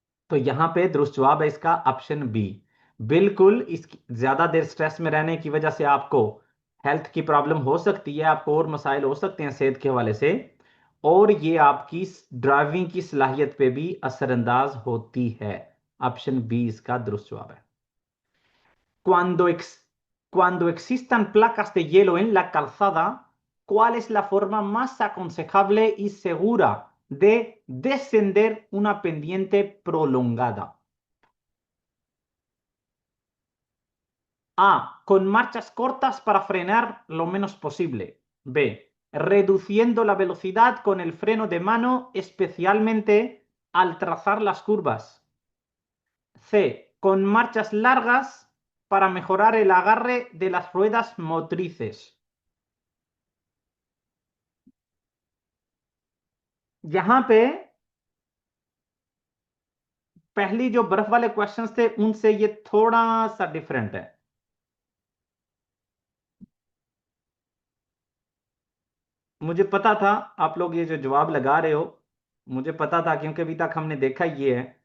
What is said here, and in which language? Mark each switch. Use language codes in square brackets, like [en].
[hi] तो यहां पे दुरुस्त जवाब है इसका ऑप्शन बी। बिल्कुल, इस ज्यादा देर स्ट्रेस में रहने की वजह से आपको हेल्थ की प्रॉब्लम हो सकती है, आपको और मसाइल हो सकते हैं सेहत के हवाले से, और ये आपकी ड्राइविंग की सलाहियत पे भी असरअंदाज होती है। ऑप्शन बी इसका दुरुस्त जवाब है। [es] Cuando existan placas de hielo en la calzada, ¿cuál es la forma más aconsejable y segura de descender una pendiente prolongada? A. Con marchas cortas para frenar lo menos posible. B. Reduciendo la velocidad con el freno de mano, especialmente al trazar las curvas. C. Con marchas largas para mejorar el agarre de las ruedas motrices. [hi] यहां पे पहली जो बर्फ वाले questions थे उनसे ये थोड़ा सा डिफरेंट है। मुझे पता था आप लोग ये जो जवाब लगा रहे हो, मुझे पता था क्योंकि अभी तक हमने देखा ये है।